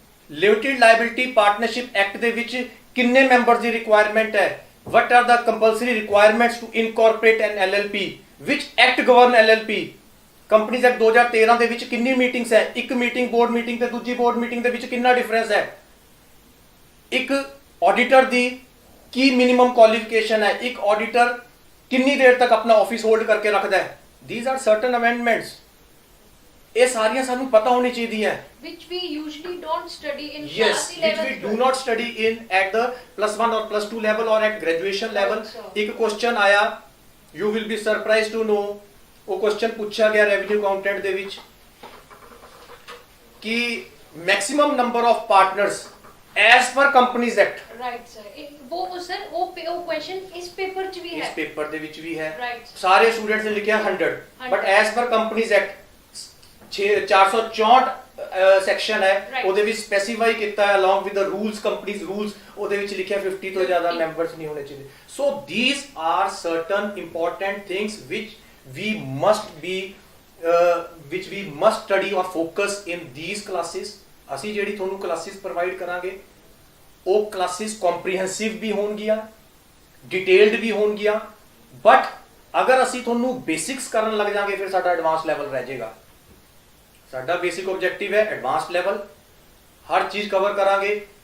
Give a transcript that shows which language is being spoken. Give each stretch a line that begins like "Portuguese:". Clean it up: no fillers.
Punjabi: Limited liability partnership act ਦੇ ਵਿੱਚ ਕਿੰਨੇ ਮੈਂਬਰਸ ਦੀ ਰਿਕੁਆਇਰਮੈਂਟ ਹੈ,
English: what are the compulsory requirements to incorporate an LLP, which act govern LLP,
Punjabi: companies act 2013 ਦੇ ਵਿੱਚ ਕਿੰਨੀ ਮੀਟਿੰਗਸ ਹੈ, ਇੱਕ ਮੀਟਿੰਗ ਬੋਰਡ ਮੀਟਿੰਗ ਤੇ ਦੂਜੀ ਬੋਰਡ ਮੀਟਿੰਗ ਦੇ ਵਿੱਚ ਕਿੰਨਾ ਡਿਫਰੈਂਸ ਹੈ, ਇੱਕ ਆਡੀਟਰ ਦੀ ਕੀ ਮਿਨੀਮਮ ਕੁਆਲੀਫਿਕੇਸ਼ਨ ਹੈ, ਇੱਕ ਆਡੀਟਰ ਕਿੰਨੀ ਦੇਰ ਤੱਕ ਆਪਣਾ ਆਫਿਸ ਹੋਲਡ ਕਰਕੇ ਰੱਖਦਾ ਹੈ।
English: these are certain amendments,
Punjabi: ਇਹ ਸਾਰੀਆਂ ਸਾਨੂੰ ਪਤਾ ਹੋਣੀ ਚਾਹੀਦੀਆਂ,
English: which we usually don't study in yes, class 11 which we do not study in at the +1 or +2 level or at graduation level।
Punjabi: ਇੱਕ ਕੁਐਸਚਨ ਆਇਆ,
English: you will be surprised to know,
Punjabi: ਉਹ question ਪੁੱਛਿਆ ਗਿਆ ਰੈਵਨਿਊ ਅਕਾਊਂਟੈਂਟ ਦੇ ਵਿੱਚ ਕਿ
English: Maximum number of partners as per companies act।
Hindi: right sir, वो sir वो क्वेश्चन इस पेपर च भी है, इस पेपर
Punjabi: ਦੇ ਵਿੱਚ ਵੀ ਹੈ।
English: right,
Punjabi: ਸਾਰੇ ਸਟੂਡੈਂਟਸ ਨੇ ਲਿਖਿਆ 100,
English: but as per companies act
Punjabi: 464 section ਹੈ, ਉਹਦੇ ਵਿੱਚ ਸਪੈਸੀਫਾਈ ਕੀਤਾ ਹੈ
English: along with the rules, companies rules,
Punjabi: ਉਹਦੇ ਵਿੱਚ ਲਿਖਿਆ 50 ਤੋਂ ਜ਼ਿਆਦਾ ਮੈਂਬਰਸ ਨਹੀਂ ਹੋਣੇ ਚਾਹੀਦੇ।
English: so these are certain important things which we must be which we must study or focus in these classes.
Punjabi: ਅਸੀਂ ਜਿਹੜੀ ਤੁਹਾਨੂੰ ਕਲਾਸਿਸ ਪ੍ਰੋਵਾਈਡ ਕਰਾਂਗੇ ਉਹ ਕਲਾਸਿਸ ਕੰਪਰੀਹੈਂਸਿਵ ਵੀ ਹੋਣਗੀਆਂ, ਡਿਟੇਲਡ ਵੀ ਹੋਣਗੀਆਂ, ਬਟ ਅਗਰ ਅਸੀਂ ਤੁਹਾਨੂੰ ਬੇਸਿਕਸ ਕਰਨ ਲੱਗ ਜਾਾਂਗੇ ਫਿਰ ਸਾਡਾ ਐਡਵਾਂਸ ਲੈਵਲ ਰਹਿ ਜਾਏਗਾ। ਸਾਡਾ ਬੇਸਿਕ ਆਬਜੈਕਟਿਵ ਹੈ ਐਡਵਾਂਸ ਲੈਵਲ, ਹਰ ਚੀਜ਼ ਕਵਰ ਕਰਾਂਗੇ।